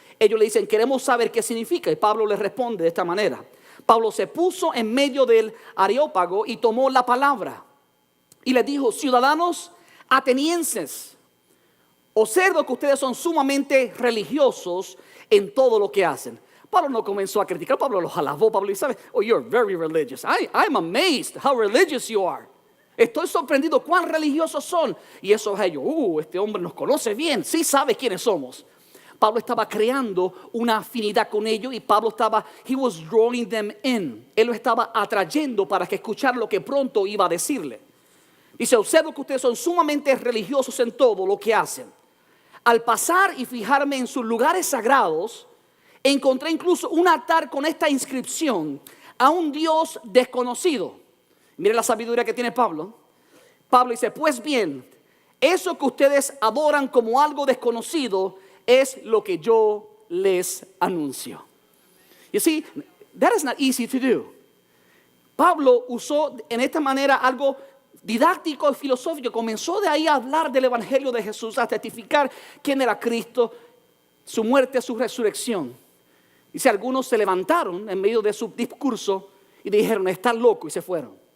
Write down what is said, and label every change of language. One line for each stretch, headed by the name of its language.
Spanish: Ellos le dicen, queremos saber qué significa. Y Pablo les responde de esta manera. Pablo se puso en medio del Areópago y tomó la palabra. Y les dijo, ciudadanos atenienses, observo que ustedes son sumamente religiosos en todo lo que hacen. Pablo no comenzó a criticar, Pablo los alabó. Pablo dice,
English: oh, you're very religious. I'm amazed how religious you are.
Spanish: Estoy sorprendido cuán religiosos son. Y eso es ellos, este hombre nos conoce bien, sí sabe quiénes somos. Pablo estaba creando una afinidad con ellos y
English: he was drawing them in.
Spanish: Él lo estaba atrayendo para que escuchara lo que pronto iba a decirle. Dice, observo que ustedes son sumamente religiosos en todo lo que hacen. Al pasar y fijarme en sus lugares sagrados, encontré incluso un altar con esta inscripción, a un Dios desconocido. Mire la sabiduría que tiene Pablo. Pablo dice, pues bien, eso que ustedes adoran como algo desconocido es lo que yo les anuncio.
English: You see, that is not easy to do.
Spanish: Pablo usó en esta manera algo didáctico y filosófico. Comenzó de ahí a hablar del evangelio de Jesús, a testificar quién era Cristo, su muerte, su resurrección. Dice, algunos se levantaron en medio de su discurso y dijeron, está loco, y se fueron.